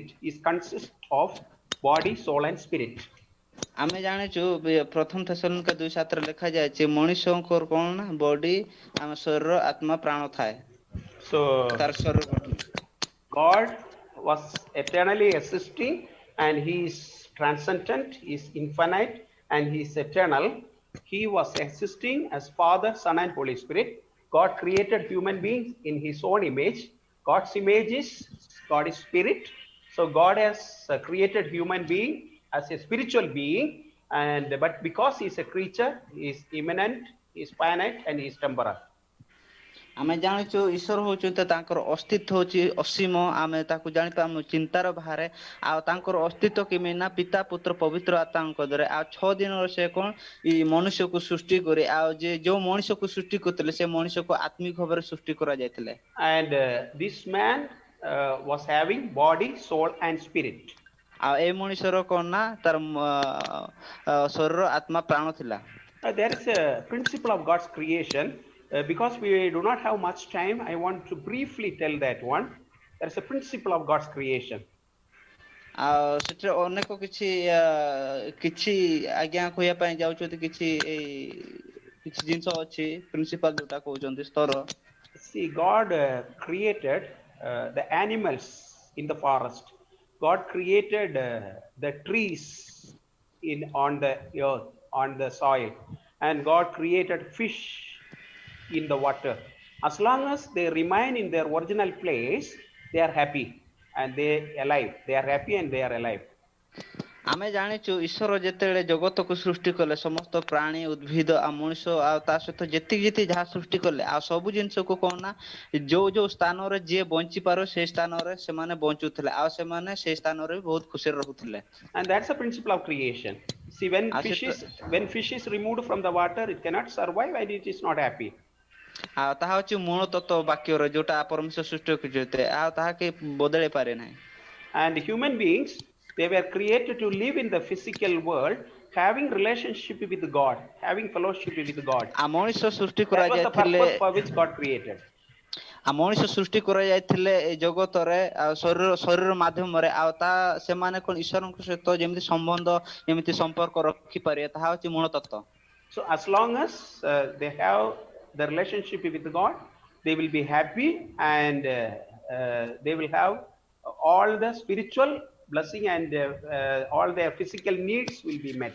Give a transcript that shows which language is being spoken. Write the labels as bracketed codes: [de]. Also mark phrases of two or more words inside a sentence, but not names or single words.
[en] It consists of body, soul and spirit. [or] ଆମେ ଜାଣିଛୁ ପ୍ରଥମ ଥେସଲୋନିକା 2:7 ରେ ଲେଖାଯାଇଛି ମଣିଷଙ୍କର କଣ ନା ବଡି ଆମ ଶରୀର ଆତ୍ମା ପ୍ରାଣ ଥାଏ [en] So [or] ତାର ଶରୀର ଗଠନ [en] God was eternally existing and he is transcendent, he is infinite and he is eternal. He was existing as Father, Son, and Holy Spirit. God created human beings in His own image. God's image is God is spirit. So God has created human being as a spiritual being, and but because He is a creature, He is immanent, He is finite, and He is temporal. [or] ଆମେ ଜାଣିଛୁ ଈଶ୍ୱର ହଉଛନ୍ତି ତାଙ୍କର ଅସ୍ତିତ୍ୱ ହଉଛି ଅସୀମ ଆମେ ତାକୁ ଜାଣିପାରୁ ଆମ ଚିନ୍ତାର ବାହାରେ ଆଉ ତାଙ୍କର ଅସ୍ତିତ୍ୱ କେମିତି ନା ପିତା ପୁତ୍ର ପବିତ୍ର ଆତ୍ମାଙ୍କ ଦ୍ୱାରା ଆଉ 6 ଦିନରେ ସେ କଣ ଏଇ ମନୁଷ୍ୟକୁ ସୃଷ୍ଟି କରି ଆଉ ଯେ ଯୋଉ ମଣିଷକୁ ସୃଷ୍ଟି କରୁଥିଲେ ସେ ମଣିଷକୁ ଆତ୍ମିକ ଭାବରେ ସୃଷ୍ଟି କରାଯାଇଥିଲେ [en] And this man was having body, soul, and spirit. [or] ଆଉ ଏ ମଣିଷର କଣ ନା ତାର ଶରୀର ଆତ୍ମା ପ୍ରାଣ ଥିଲା [en] There is a principle of God's creation. Because we do not have much time, I want to briefly tell that one. There is a principle of God's creation. [or] ଆଉ ସେଠାରେ ଅନେକ କିଛି କିଛି ଆଜ୍ଞା କହିବା ପାଇଁ ଯାଉଛନ୍ତି କିଛି ଏଇ କିଛି ଜିନିଷ ଅଛି ପ୍ରିନ୍ସିପାଲ ଯୋଉଟା କହୁଛନ୍ତି ସ୍ତର [en] See, God created the animals in the forest. God created the trees on the earth, on the soil, and God created fish in the water. As long as they remain in their original place, they are happy and they alive. They are happy and they are alive. [or] ଆମେ ଜାଣିଛୁ ଈଶ୍ୱର ଯେତେବେଳେ ଜଗତକୁ ସୃଷ୍ଟି କଲେ ସମସ୍ତ ପ୍ରାଣୀ ଉଦ୍ଭିଦ ଆଉ ମଣିଷ ଆଉ ତା ସହିତ ଯେତିକି ଯାହା ସୃଷ୍ଟି କଲେ ଆଉ ସବୁ ଜିନିଷକୁ କଣ ନା ଯୋଉ ସ୍ଥାନରେ ଯିଏ ବଞ୍ଚି ପାରୁ ସେ ସ୍ଥାନରେ ସେମାନେ ବଞ୍ଚୁଥିଲେ ଆଉ ସେମାନେ ସେ ସ୍ଥାନରେ ବହୁତ ଖୁସିରେ ରହୁଥିଲେ [en] And that's the principle of creation. See, when fish is removed from the water, it cannot survive and it is not happy. [or] ଆଉ ତାହା ହଉଛି ମୂଳ ତତ୍ତ୍ୱ ବାକ୍ୟର ଯୋଉଟା ପରମେଶ୍ୱର ସୃଷ୍ଟି କରିଛନ୍ତି ଆଉ ତାହା କେହି ବଦଳେଇ ପାରେ ନାହିଁ [en] And human beings, they were created to live in the physical world, having relationship with God, having fellowship with God. [or] ଆଉ ମଣିଷ ସୃଷ୍ଟି [en] That was the [or] କରାଯାଇଥିଲେ [en] purpose for which God created. [or] ଆଉ ମଣିଷ ସୃଷ୍ଟି କରାଯାଇଥିଲେ ଏଇ ଜଗତରେ ଆଉ ଶରୀର ମାଧ୍ୟମରେ ଆଉ ତା ସେମାନେ କଣ ଈଶ୍ୱରଙ୍କ ସହିତ ଯେମିତି ସମ୍ବନ୍ଧ ଯେମିତି ସମ୍ପର୍କ ରଖିପାରିବେ ତାହା ହଉଛି ମୂଳ ତତ୍ତ୍ୱ [en] So as long as they have the relationship with God, they will be happy and they will have all the spiritual blessing and all their physical needs will be met.